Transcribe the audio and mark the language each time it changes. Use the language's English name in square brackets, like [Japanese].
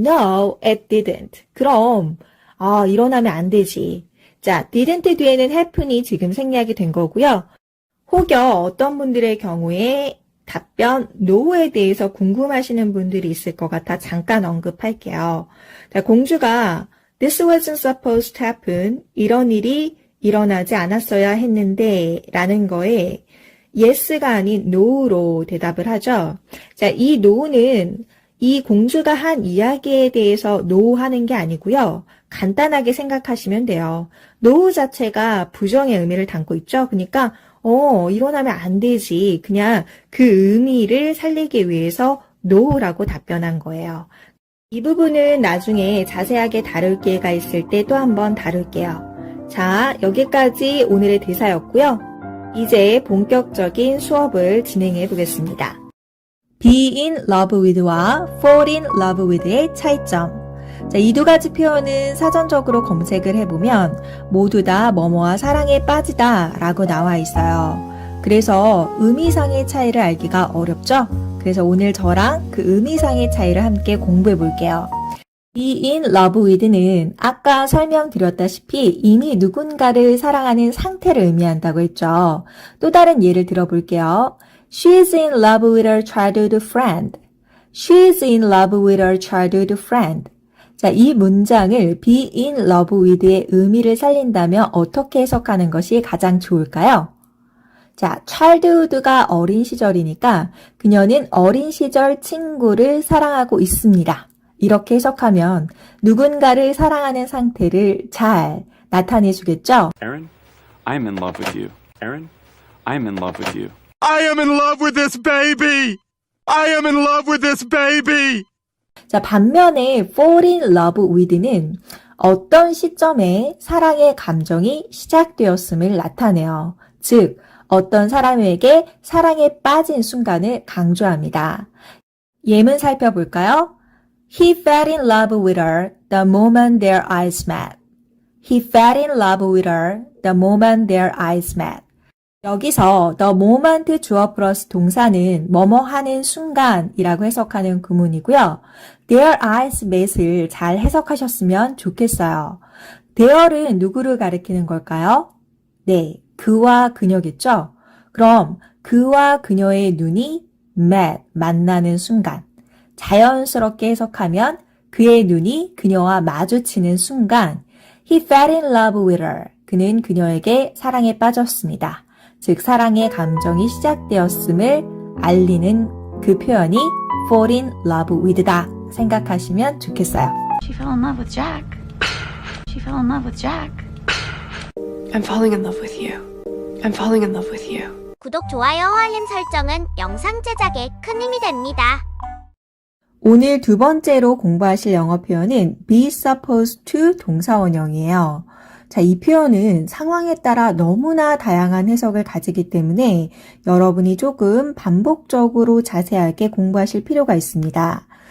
[English] No, it didn't. [Korean] 그럼 일어나면 안 되지. 자, didn't 뒤에는 happen이 지금 생략이 된 거고요. 혹여 어떤 분들의 경우에 답변 no에 대해서 궁금하시는 분들이 있을 것 같아 잠깐 언급할게요. 자, 공주가 [English] This wasn't supposed to happen. [Korean] 이런 일이 일어나지 않았어야 했는데 라는 거에 yes가 아닌 no로 대답을 하죠. 자, 이 no는 이 공주가 한 이야기에 대해서 no 하는 게 아니고요. 간단하게 생각하시면 돼요. no 자체가 부정의 의미를 담고 있죠. 그러니까 일어나면 안 되지. 그냥 그 의미를 살리기 위해서 no라고 답변한 거예요. 이 부분은 나중에 자세하게 다룰 기회가 있을 때 또 한번 다룰게요. 자, 여기까지 오늘의 대사였고요. 이제 본격적인 수업을 진행해 보겠습니다. [English] be in love with와 fall in love with의 차이점. [Korean] 자, 이 두 가지 표현은 사전적으로 검색을 해보면 모두 다 뭐뭐와 사랑에 빠지다 라고 나와 있어요. 그래서 의미상의 차이를 알기가 어렵죠? 그래서 오늘 저랑 그 의미상의 차이를 함께 공부해 볼게요. be in love with는 아까 설명드렸다시피 이미 누군가를 사랑하는 상태를 의미한다고 했죠. 또 다른 예를 들어볼게요. [English] She is in love with her childhood friend. She is in love with her childhood friend. [Korean] 자, 이 문장을 be in love with의 의미를 살린다면 어떻게 해석하는 것이 가장 좋을까요? 자, childhood가 어린 시절이니까 그녀는 어린 시절 친구를 사랑하고 있습니다. 이렇게 해석하면 누군가를 사랑하는 상태를 잘 나타내 주겠죠? [English] Aaron, I'm in love with you. Aaron, I'm in love with you. I am in love with this baby! I am in love with this baby! [Korean] 자, 반면에 fall in love with는 어떤 시점에 사랑의 감정이 시작되었음을 나타내요. 즉, 어떤 사람에게 사랑에 빠진 순간을 강조합니다. 예문 살펴볼까요? [English] He fell in love with her the moment their eyes met. He fell in love with her the moment their eyes met. [Korean] 여기서 the moment 주어 플러스 동사는 뭐뭐 하는 순간이라고 해석하는 구문이고요. their eyes met을 잘 해석하셨으면 좋겠어요. there은 누구를 가리키는 걸까요? 네, 그와 그녀겠죠? 그럼 그와 그녀의 눈이 met, 만나는 순간. 자연스럽게 해석하면 그의 눈이 그녀와 마주치는 순간 [English] He fell in love with her. [Korean] 그는 그녀에게 사랑에 빠졌습니다. 즉 사랑의 감정이 시작되었음을 알리는 그 표현이 fall in love with다 생각하시면 좋겠어요. [English] She fell in love with Jack. She fell in love with Jack. I'm falling in love with you. I'm falling in love with you. [Korean] 구독, 좋아요, 알림 설정은 영상 제작에 큰 힘이 됩니다. 오늘 두 번째로 공부하실 영어 표현은 be supposed to 동사원형이에요. 자, 이 표현은 상황에 따라 너무나 다양한 해석을 가지기 때문에 여러분이 조금 반복적으로 자세하게 공부하실 필요가 있습니다.